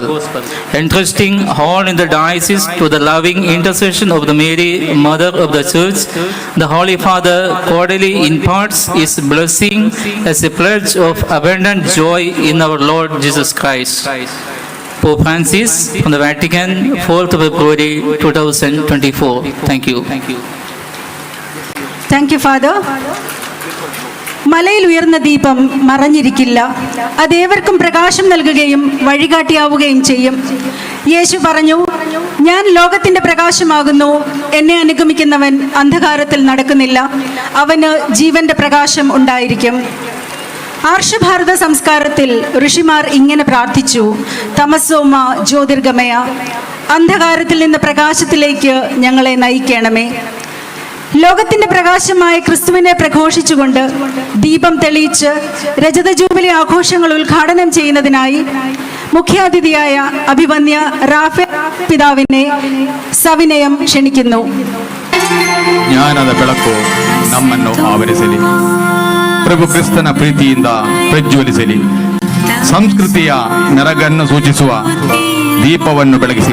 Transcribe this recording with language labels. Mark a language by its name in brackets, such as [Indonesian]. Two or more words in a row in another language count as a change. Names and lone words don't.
[English] Entrusting all in the diocese to the loving intercession of the Mary, Mother of the Church, the Holy Father cordially imparts his blessing as a pledge of abundant joy in our Lord Jesus Christ. Pope Francis from the Vatican, 4th of February 2024. Thank you. Thank you, Father. [Malayalam] മലയിൽ ഉയർന്ന ദീപം മറഞ്ഞിരിക്കില്ല. അതേവർക്കും പ്രകാശം നൽകുകയും വഴികാട്ടിയാവുകയും ചെയ്യും. യേശു പറഞ്ഞു, ഞാൻ ലോകത്തിന്റെ പ്രകാശമാകുന്നു. എന്നെ അനുഗമിക്കുന്നവൻ അന്ധകാരത്തിൽ നടക്കുന്നില്ല, അവന് ജീവന്റെ പ്രകാശം ഉണ്ടായിരിക്കും. ആർഷഭാരത സംസ്കാരത്തിൽ ഋഷിമാർ ഇങ്ങനെ പ്രാർത്ഥിച്ചു: [Sanskrit] തമസോമ ജ്യോതിർഗമയ, [Malayalam] അന്ധകാരത്തിൽ നിന്ന് പ്രകാശത്തിലേക്ക് ഞങ്ങളെ നയിക്കണമേ. ലോകത്തിന്റെ പ്രകാശമായ ക്രിസ്തുവിനെ പ്രഘോഷിച്ചുകൊണ്ട് ദീപം തെളിയിച്ച് രജത ജൂബിലി ആഘോഷങ്ങൾ ഉദ്ഘാടനം ചെയ്യുന്നതിനായി മുഖ്യാതിഥിയായ അഭിവന്യ റാഫേൽ പിതാവിനെ സവിനയം ക്ഷണിക്കുന്നു. [Kannada] ಜ್ಞಾನದ ಬೆಳಕು ನಮ್ಮನ್ನು ಆವರಿಸಲಿ, ಪ್ರಭು ಕ್ರಿಸ್ತನ ಪ್ರೀತಿಯಿಂದ ಪ್ರಜ್ವಲಿಸಲಿ, ಸಂಸ್ಕೃತಿಯ ಮೆರಗನ್ನು ಸೂಚಿಸುವ ದೀಪವನ್ನು ಬೆಳಗಿಸಿ.